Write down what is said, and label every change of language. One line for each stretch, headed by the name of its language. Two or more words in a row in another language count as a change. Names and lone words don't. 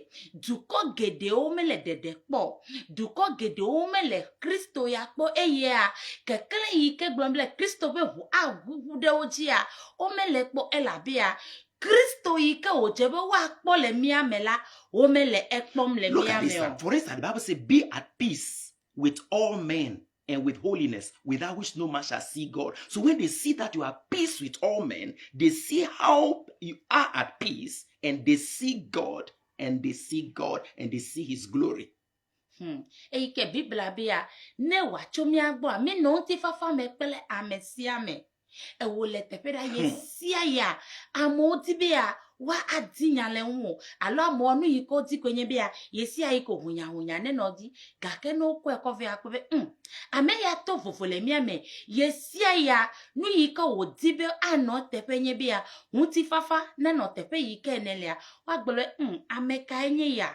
Ewe: Dukɔ geɖewo mele ɖeɖe kpɔ. Dukɔ geɖewo mele Kristo ya kpɔ eye kekle yi ke gblɔm le Kristo ƒe ʋu aʋuʋu ɖe wo dzia wo mele kpɔ elabea Kristo yi ke wòdze be woakpɔ le mía me la wo mele ekpɔm le
English: Look
Ewe: mía
English: at
Ewe: me
English: this.
Ewe: o.
English: For instance, the Bible says, be at peace with all men and with holiness, without which no man shall see God. So when they see that you are at peace with all men, they see how you are at peace, and they see God, and they see God, and they see his glory.
Ewe: Eyi ke Biblia bia ne wàtso mía gbɔ mi nɔ ŋuti fafa me kple ame sia me. Ewo le teƒe ɖa ye sia ya amewo di be ya wa adi nya le ŋu o alo amewo nu yi ke wodi koe nye be ya ye sia yi ko hunyahunya ne nɔ di gake ne wokɔe kɔ ve akpɔ be ame ya to vovo le mía me ye sia ya nu yi ke wòdi be anɔ teƒe nye be ya ŋuti fafa ne nɔ teƒe yi ke ne lea woagblɔ be ame kae nye ya.